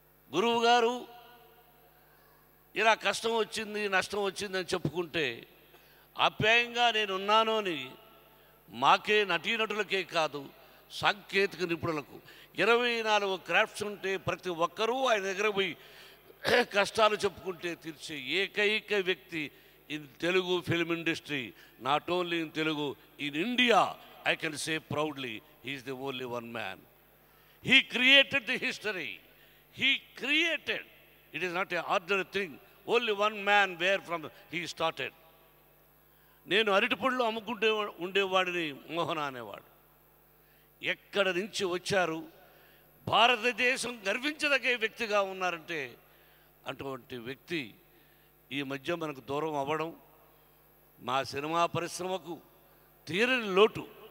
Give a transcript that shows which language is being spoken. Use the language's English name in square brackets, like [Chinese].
[Telugu] గురువు గారు ఇలా కష్టం వచ్చింది, నష్టం వచ్చిందని చెప్పుకుంటే ఆప్యాయంగా నేనున్నాను అని మాకే, నటీనటులకే కాదు సాంకేతిక నిపుణులకు 24 క్రాఫ్ట్స్ ఉంటే ప్రతి ఒక్కరూ ఆయన దగ్గర పోయి కష్టాలు చెప్పుకుంటే తీర్చే ఏకైక వ్యక్తి [English] In Telugu film industry, not only in Telugu, in India. I can say proudly, he is the only one man. He created the history. He created. It is not an ordinary thing. Only one man where from he started. [Telugu] నేను అరటిపళ్ళు అమ్ముకుంటే ఉండేవాడిని మోహన అనేవాడు. ఎక్కడి నుంచి వచ్చారు, భారతదేశం గర్వించదగే వ్యక్తిగా ఉన్నారంటే అటువంటి వ్యక్తి ఈ మధ్య మనకు దూరం అవ్వడం మా సినిమా పరిశ్రమకు తీరని లోటు.